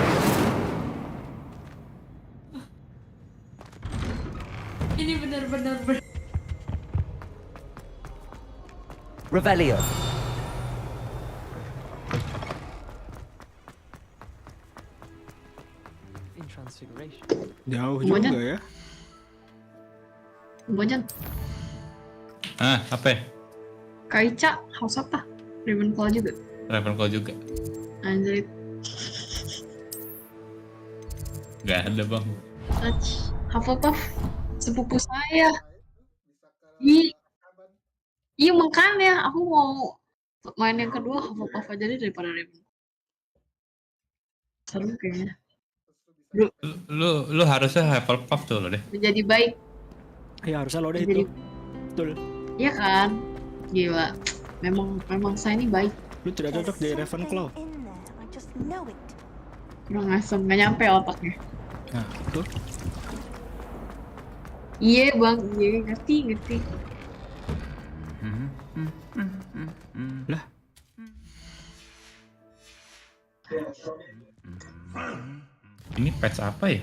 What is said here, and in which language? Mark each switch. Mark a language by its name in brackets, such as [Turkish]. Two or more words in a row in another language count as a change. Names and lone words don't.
[Indonesian] Ini benar-benar Revelio. [English] In transfiguration. [Indonesian] Jauh Semuanya. juga ya. Banyak. Apa ya? Kaica, house apa? Ravenclaw juga. Ravenclaw juga. Anjir. Gak ada bang. Hufflepuff, sepupu saya. Iya makanya aku mau main yang kedua Hufflepuff aja deh daripada Ravenclaw. Seru kayaknya. Lu harusnya Hufflepuff tuh lo deh. Menjadi baik. Ya harusnya lo deh Jadi- itu. Betul. Iya kan? Gila. Memang saya ini baik. Lu tidak cocok di Ravenclaw. [English] In there, I just know it. [Indonesian] Kurang asem, nggak nyampe otaknya. Nah, tuh. Iya bang, iya ngerti. Lah. Ini patch apa ya?